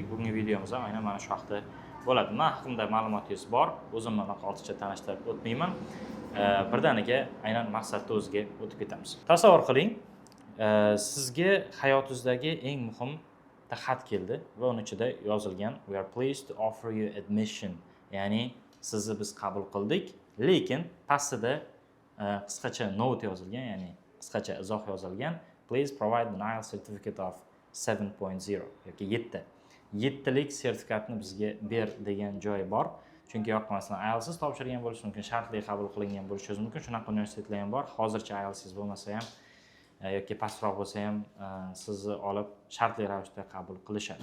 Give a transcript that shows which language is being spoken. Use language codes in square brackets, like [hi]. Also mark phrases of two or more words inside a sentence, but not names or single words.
[uz] Bugungi videomiz ham aynan mana shu haqda bo'ladi. Men haqimda ma'lumotingiz bor, o'zimni ortiqcha tanishtirib o'tmayman. Birdaniga aynan maqsadni o'ziga o'tib ketamiz. Tasavvur qiling, sizga hayotingizdagi eng muhim xat keldi va uni ichida yozilgan [en] "We are pleased to offer you admission", [uz] ya'ni sizni biz qabul qildik, lekin pastida qisqacha note yozilgan, ya'ni qisqacha izoh yozilgan [en] "Please provide an IELTS certificate of 7.0" [uz] yoki 7. 7lik sertifikatni bizga ber degan joyi bor. Chunki yoqmasdan IELTS topshirgan bo'lishi mumkin, shartli qabul qilingan bo'lishi mumkin. Shunaqa universitetlar ham bor. Hozircha IELTS bo'lmasa ham yoki pastroq bo'lsa ham sizni olib shartli ravishda qabul qilishadi.